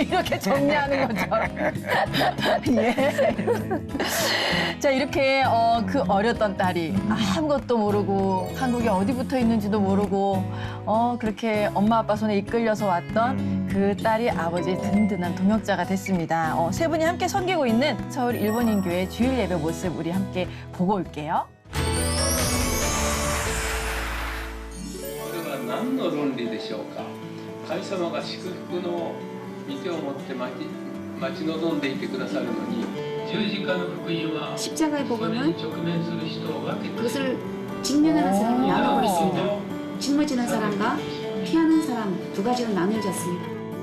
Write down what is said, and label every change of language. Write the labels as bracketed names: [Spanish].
[Korean] 이렇게 정리하는 것처럼. 예. 자, 이렇게 그 어렸던 딸이 아무것도 모르고 한국에 어디 붙어 있는지도 모르고 그렇게 엄마 아빠 손에 이끌려서 왔던 그 딸이 아버지의 든든한 동역자가 됐습니다. 세 분이 함께 섬기고 있는 서울 일본인교회 주일 예배 모습 우리 함께 보고 올게요. [Japanese] これは何の論理でしょうか。神様が祝福の御手を持って待ち望んでいてくださるのに、十字架の福音は [Korean] 십자가의 [Japanese] それに [Korean] 복음은 [Japanese] 直面する人を分けて [Korean] 그것을 직면하는 사람이 나누고 있습니다. 짊어지는 사람과 피하는 사람 두 가지로 나뉘어졌습니다.